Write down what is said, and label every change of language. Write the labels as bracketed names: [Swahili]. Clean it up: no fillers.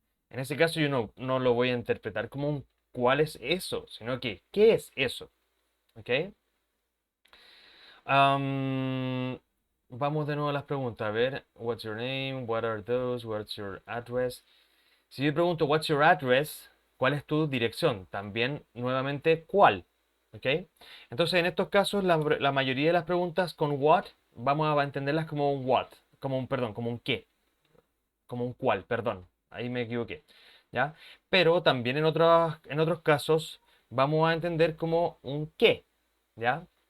[Spanish] En ese caso yo no lo voy a interpretar como un ¿cuál es eso? Sino que ¿qué es eso? ¿Ok? Am, vamos de nuevo a las preguntas. A ver, [English] what's your name? What are those? What's your address? [Spanish] Si yo pregunto, [English] what's your address? [Spanish] ¿Cuál es tu dirección? También, nuevamente, ¿cuál? ¿Ok? Entonces, en estos casos, la mayoría de las preguntas con what, vamos a entenderlas como un what, como un, perdón, como un qué, como un cuál, perdón. Ahí me equivoqué. ¿Ya? Pero también en otros casos, vamos a entender como un qué. ¿Ya?